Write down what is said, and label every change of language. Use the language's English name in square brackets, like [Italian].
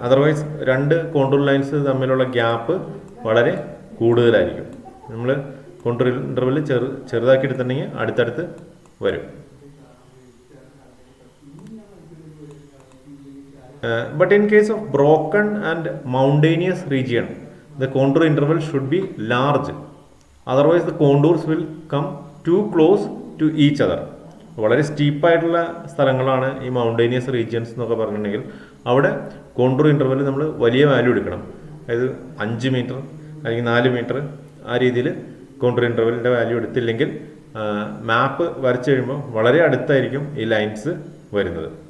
[Malayalam] Otherwise രണ്ട് contour lines തമ്മിലുള്ള gap വളരെ കൂടുതലായിരിക്കും. നമ്മൾ കോണ്ടൂർ ഇൻ്റർവെൽ ചെറുതാക്കി എടുത്തിട്ടുണ്ടെങ്കിൽ അടുത്തടുത്ത് വരും. [English] But in case of broken and mountainous region, the contour interval should be large. Otherwise, the contours will come too close to each other. [Malayalam] വളരെ സ്റ്റീപ്പായിട്ടുള്ള സ്ഥലങ്ങളാണ് ഈ മൗണ്ടേനിയസ് റീജിയൻസ് എന്നൊക്കെ പറഞ്ഞിട്ടുണ്ടെങ്കിൽ അവിടെ കോണ്ടൂർ ഇൻ്റർവെൽ നമ്മൾ വലിയ വാല്യൂ എടുക്കണം. അതായത് 5 മീറ്റർ അല്ലെങ്കിൽ 4 മീറ്റർ ആ രീതിയിൽ കോണ്ടൂർ ഇൻ്റർവെലിൻ്റെ വാല്യൂ എടുത്തില്ലെങ്കിൽ മാപ്പ് വരച്ചു കഴിയുമ്പോൾ വളരെ അടുത്തായിരിക്കും ഈ ലൈൻസ് വരുന്നത്.